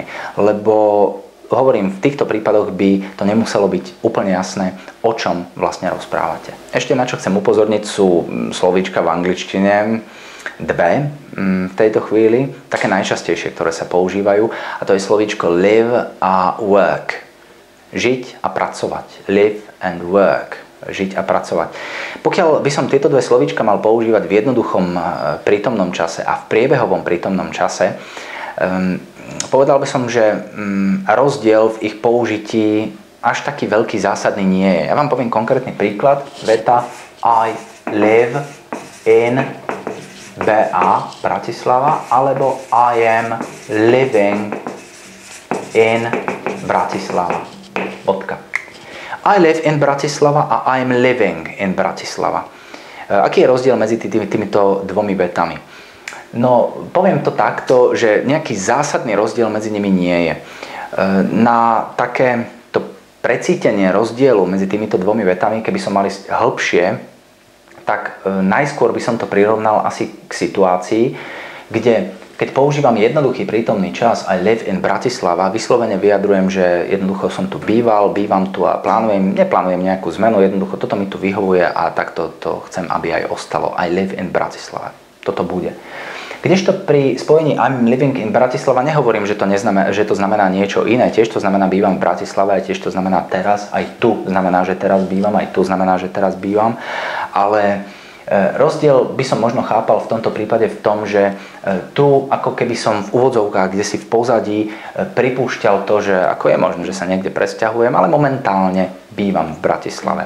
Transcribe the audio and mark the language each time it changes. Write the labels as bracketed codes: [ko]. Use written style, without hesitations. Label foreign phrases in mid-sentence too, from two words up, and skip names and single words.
[sk] Lebo hovorím, v týchto prípadoch by to nemuselo byť úplne jasné, o čom vlastne rozprávate. Ešte na čo chcem upozorniť sú slovíčka v angličtine dve v tejto chvíli, také najčastejšie, ktoré sa používajú, a to je slovíčko live a work. Žiť a pracovať. [en] Live and work. [sk] Žiť a pracovať. Pokiaľ by som tieto dve slovíčka mal používať v jednoduchom prítomnom čase a v priebehovom prítomnom čase, povedal by som, že rozdiel v ich použití až taký veľký zásadný nie je. Ja vám poviem konkrétny príklad. [en] Veta I live in BA Bratislava alebo I am living in Bratislava. [sk] Bodka. [en] I live in Bratislava a I'm living in Bratislava. [sk] Aký je rozdiel medzi týmito dvomi vetami? No, poviem to takto, že nejaký zásadný rozdiel medzi nimi nie je. Na takéto precítenie rozdielu medzi týmito dvomi vetami, keby som mal ísť hĺbšie, tak najskôr by som to prirovnal asi k situácii, kde keď používam jednoduchý prítomný čas [en] I live in Bratislava, [sk] vyslovene vyjadrujem, že jednoducho som tu býval, bývam tu a neplánujem nejakú zmenu, jednoducho toto mi tu vyhovuje a takto to chcem, aby aj ostalo. [en] I live in Bratislava. [sk] Toto bude. Kdežto pri spojení [en] I'm living in Bratislava [sk] nehovorím, že to znamená niečo iné. Tiež to znamená bývam v Bratislave, aj tiež to znamená teraz, aj tu znamená, že teraz bývam, aj tu znamená, že teraz bývam. Ale rozdiel by som možno chápal v tomto prípade v tom, že tu ako keby som v úvodzovkách, kde si v pozadí pripúšťal to, že ako je možné, že sa niekde presťahujem, ale momentálne bývam v Bratislave.